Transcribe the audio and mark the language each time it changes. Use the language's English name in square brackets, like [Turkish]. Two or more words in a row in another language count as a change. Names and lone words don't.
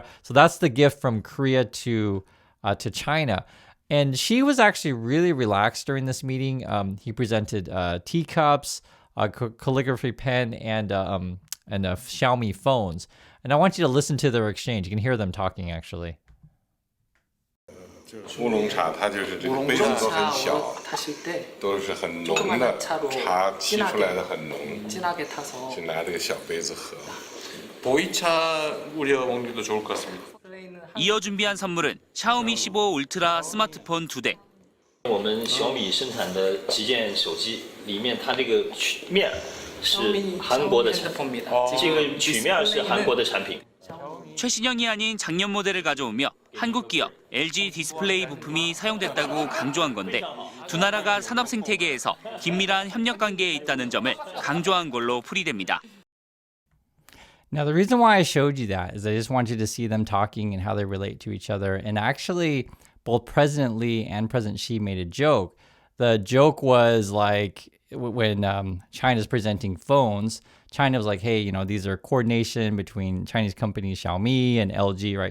[English] So that's the gift from Korea to China. And she was actually really relaxed during this meeting. He presented teacups, a calligraphy pen, and Xiaomi phones. And I want you to listen to their exchange. You can hear them talking, actually. [Chinese] 乌龙茶它就是这个杯子都很小，都是很浓的茶，沏出来的很浓，就拿这个小杯子喝。 [Korean] 보이차 우려 먹는 것도 좋을 것 같습니다. 이어 준비한 선물은 샤오미 15 울트라 스마트폰 2대. [Chinese] 我们小米生产的旗舰手机里面，它这个面是韩国的产品，这个曲面是韩国的产品。 [Korean] 최신형이 아닌 작년 모델을 가져오며 한국 기업 LG 디스플레이 부품이 사용됐다고 강조한 건데 두 나라가 산업 생태계에서 긴밀한 협력 관계에 있다는 점을 강조한 걸로 풀이됩니다. [English] Now, the reason why I showed you that is I just want you to see them talking and how they relate to each other. And actually, both President Lee and President Xi made a joke. The joke was like when China's presenting phones, China was like, hey, these are coordination between Chinese companies, Xiaomi and LG, right?